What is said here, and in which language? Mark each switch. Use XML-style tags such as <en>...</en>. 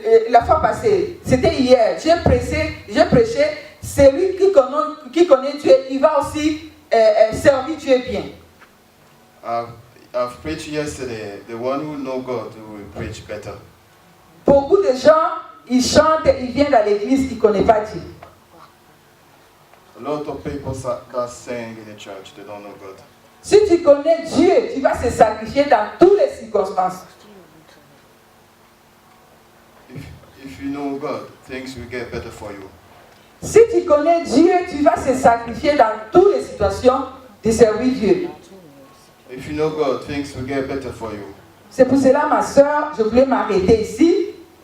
<fr>la fois passée, c'était hier, j'ai prêché, celui qui connaît Dieu, il va aussi servir Dieu bien.</fr> <en>I've preached yesterday. The one who knows God will preach better.</en> <fr>Beaucoup de gens, ils chantent, ils viennent à l'église, ils ne connaissent pas Dieu.</fr> <en>A lot of people that sing in the church, they don't know God.</en> <fr>Si tu connais Dieu, tu vas se sacrifier dans toutes les circonstances.</fr> <en>If you know God, things will get better for you.</en> <fr>Si tu connais Dieu, tu vas se sacrifier dans toutes les situations de servir Dieu.</fr> <en>If you know God, things will get better for you.</en> <fr>C'est pour cela, ma soeur, je voulais m'arrêter ici.</fr>